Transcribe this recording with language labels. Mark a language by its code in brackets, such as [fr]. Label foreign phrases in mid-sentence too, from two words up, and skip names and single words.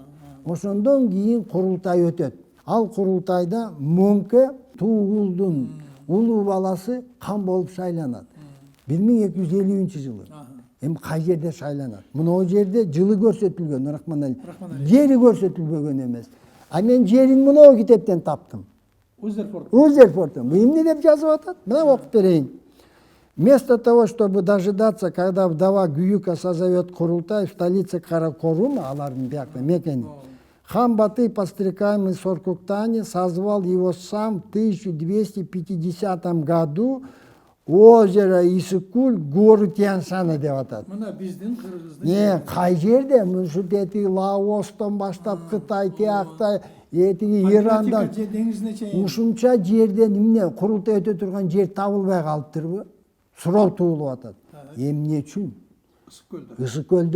[ky] Ошондон кийин курултай өтөт. Ал курултайда Мөңкө Тугулдун улуу баласы хан болуп шайланат. 1250-жылы. Эми кай жерде шайланат? Мына жерде жылы көрсөтүлгөн, Рахманалиев. Жери көрсөтүлбөгөн эмес. А мен жерин мына китептен таптым. Узерфордтон. Эмне деп жазып атат? Мына окуп берейин. [ru] Вместо того, чтобы дожидаться, когда вдова Гүйүка созовет курултай в столице Каракорума, [ky] алардын биякта мекени, [ru] хан Батый, подстрекаемый Соркуктани, созвал его сам в 1250 году озеро Исыкуль, гору Тянь-Шань [ky] деп атат. Мына биздин кыргыздын. Кай жерде? Мушу тети Лаостон баштап Кытай тиякта, этиги Ирандан ушунча жерден эмне курултай өтө турган жер табылбай калыптырбы? Суроо туулуп атат. Эмне үчүн? Ысык көлдө.